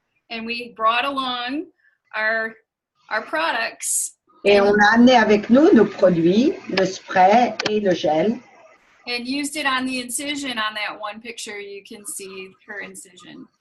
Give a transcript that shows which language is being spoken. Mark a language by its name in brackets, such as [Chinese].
[English] And we brought along our products. [French] Et on a amené avec nous nos produits, le spray et le gel. [English] And used it on the incision on that one picture. You can see her incision.